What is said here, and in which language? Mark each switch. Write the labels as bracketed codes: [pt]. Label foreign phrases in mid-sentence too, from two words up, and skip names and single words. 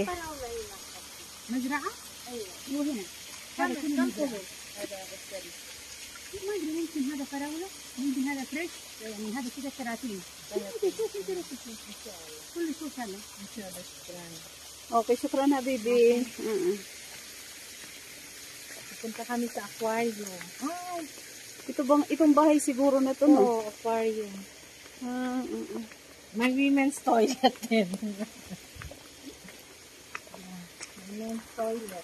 [ar] مزرعة؟ أيوة. وهنا. هذا كله مزرعة. هذا السري. ما أدري ممكن هذا فراولة ممكن هذا فريش يعني هذا كده كراتين. كله شوف هذا. إن شاء الله شكرا. Okay, شكرا حبيبي. [tl] Punta kami sa aquarium. Itong bahay siguro na to, no? Oo, aquarium. May [en] women's toilet [tl] din. [en] Women's toilet.